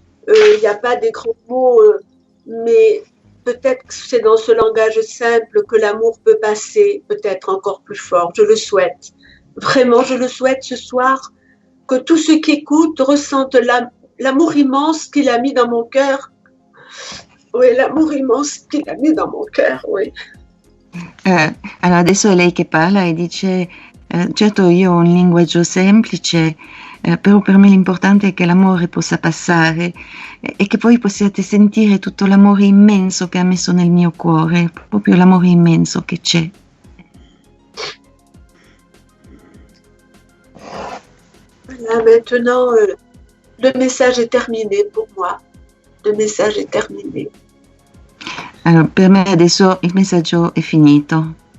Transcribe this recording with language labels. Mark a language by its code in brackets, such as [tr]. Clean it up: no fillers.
[fr] Il n'y a pas des grands mots, mais peut-être que c'est dans ce langage simple que l'amour peut passer, peut-être encore plus fort. Je le souhaite. Vraiment, je le souhaite ce soir, que tous ceux qui écoutent ressentent l'amour immense qu'il a mis dans mon cœur. Oui, l'amour immense qu'il a mis dans mon cœur, oui. [it] Allora adesso è lei che parla e dice certo io ho un linguaggio semplice, però per me l'importante è che l'amore possa passare e che poi possiate sentire tutto l'amore immenso che ha messo nel mio cuore, proprio l'amore immenso che c'è. [fr] Là, maintenant, le message est terminé pour moi. Le message est terminé. [it] Allora, per me adesso il messaggio è finito.